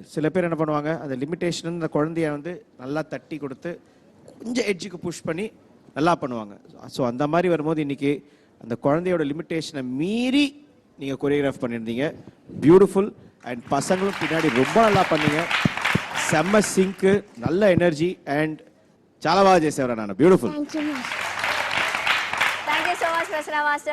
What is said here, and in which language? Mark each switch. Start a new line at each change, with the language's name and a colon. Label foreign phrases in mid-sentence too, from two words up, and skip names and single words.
Tamil: சில பேர் என்ன பண்ணுவாங்க, அந்த லிமிட்டேஷன் அந்த குழந்தைய வந்து நல்லா தட்டி கொடுத்து கொஞ்சம் எட்ஜுக்கு புஷ் பண்ணி நல்லா பண்ணுவாங்க. ஸோ அந்த மாதிரி வரும்போது இன்னைக்கு அந்த குழந்தையோட லிமிட்டேஷனை மீறி நீங்கள் கொரியோகிராஃப் பண்ணியிருந்தீங்க. பியூட்டிஃபுல். அண்ட் பசங்களும் பின்னாடி ரொம்ப நல்லா பண்ணீங்க. செம்ம சிங்க்கு, நல்ல எனர்ஜி அண்ட்
Telugu: చాలా బాగా చేసేవారు నాన్న. బ్యూటిఫుల్.
English: thank you so much Prasanna Master.